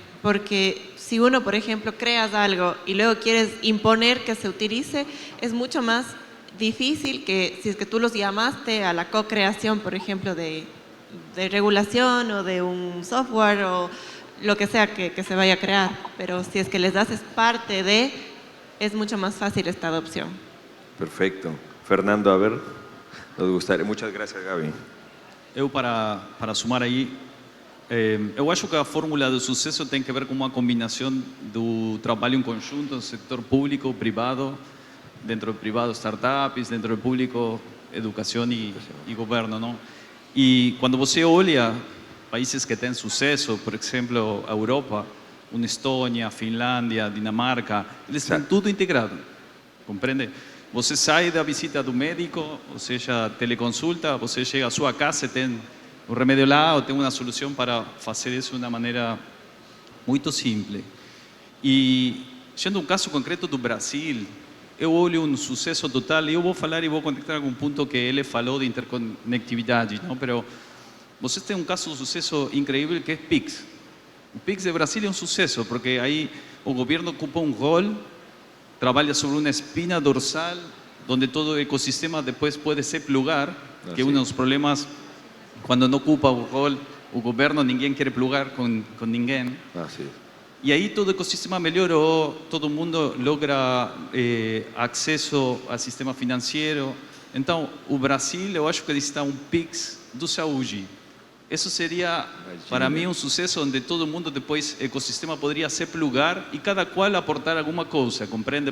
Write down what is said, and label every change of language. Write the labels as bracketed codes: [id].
[es] Porque si uno, por ejemplo, creas algo y luego quieres imponer que se utilice, es mucho más difícil que si es que tú los llamaste a la co-creación, por ejemplo, de regulación o de un software o lo que sea que se vaya a crear, pero si es que les das parte de, es mucho más fácil esta adopción. Perfecto. Fernando, a ver, nos gustaría. Muchas gracias, Gaby. [pt] Eu, para sumar aí, eu acho que a fórmula do sucesso tem que ver com uma combinação do trabalho em conjunto no setor público, privado, dentro do privado startups, dentro do público educação e governo, não? E quando você olha países que têm sucesso, por exemplo, a Europa, uma Estônia, Finlândia, Dinamarca, eles têm tudo integrado, compreende? Você sai da visita do médico, ou seja, teleconsulta, você chega à sua casa e tem o remédio lá, ou tem uma solução para fazer isso de uma maneira muito simples. E, sendo um caso concreto do Brasil, eu olho um sucesso total, e eu vou falar e vou conectar com um ponto que ele falou de interconectividade, não? Pero você tem um caso de sucesso incrível que é Pix. O Pix de Brasil é um sucesso, porque aí [es] o gobierno ocupa un rol, trabaja sobre una espina dorsal, donde todo el ecosistema después puede se plugar, que uno de los problemas cuando no ocupa un rol, o gobierno, ninguém quiere plugar con ninguém. Así es. [pt] E aí todo o ecossistema melhorou, todo mundo logra acesso ao sistema financeiro. Então, o Brasil, eu acho que necessita um PIX do saúde. Isso seria, para mim, um sucesso onde todo mundo depois, o ecossistema poderia se plugar e cada qual aportar alguma coisa. Compreende?